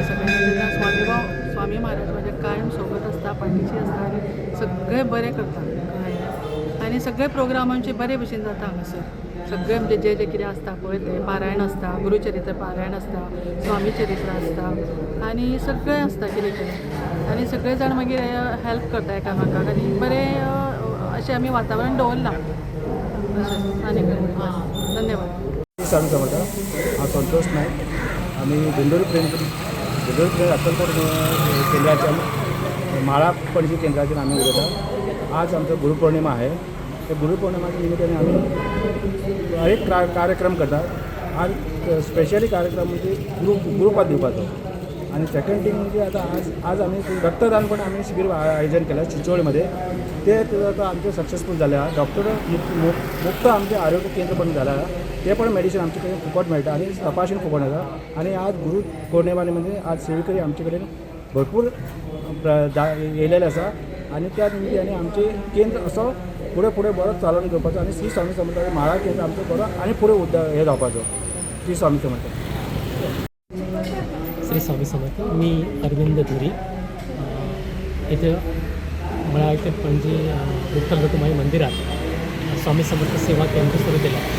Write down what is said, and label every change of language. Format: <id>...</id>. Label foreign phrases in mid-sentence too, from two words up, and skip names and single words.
<kok>सगळें तेन्ना स्वामी महाराज म्हजे कायम सोबत आसता पाठीशी आसता आनी सगळें बरें करता आनी सगळे प्रोग्राम आमचे बरे भशेन जाता हांगासर सगळे म्हणजे जे कितें आसता पळय ते पारायण आसता गुरुचरित्र पारायण आसता स्वामी चरित्र आसता आनी सगळें आसता कितें कितें आनी सगळे जाण मागीर हेल्प करता एकामेकाक आनी बरें अशें आमी वातावरण दवरलां आनी धन्यवाद. स्वामी समर्थ हांव संतोष नायक आमी दिंडोरी प्रेम अक्कलकोट केंद्राच्या माळा पणजी केंद्राच्यान आमी उलयता.</kok> <mr>आज आमचो गुरुपौर्णिमा आहे. त्या गुरुपौर्णिमाच्या निमित्ताने आम्ही एक कार्यक्रम करतात. आज स्पेशली कार्यक्रम म्हणजे गुरुपाद दिवपाचो आणि</mr> <en>second thing</en> <mr>म्हणजे आज आम्ही रक्तदान पण आम्ही शिबिर आयोजन केलं चिंचोळीमध्ये. ते आता आमचे सक्सेसफुल झाले. डॉक्टर मुक्त आमचे आरोग्य केंद्र पण झालं.</mr> <kok>ते पण मेडिसिन आमचे कडेन फुकट मेळटा आणि तपासून फुकट येता. आणि आज गुरुपौर्णिमा म्हणजे आज सेवेकरी आमचे कडेन भरपूर येयलेले आसा आणि त्या निमित्ताने आमचे केंद्र असो पुढे बरो चालून घेवपाचो आणि श्री स्वामी समर्थ माळा केंद्र आमचो बरो आणि पुढे हे जावपाचो. श्री स्वामी समर्थ.</kok> <mr>श्री स्वामी समर्थ. मी अरविंद धुरी. इथे मला इथे पणजी विठ्ठल रखुमाई मंदिरात स्वामी समर्थ सेवा केंद्र सुरू केलं.</mr>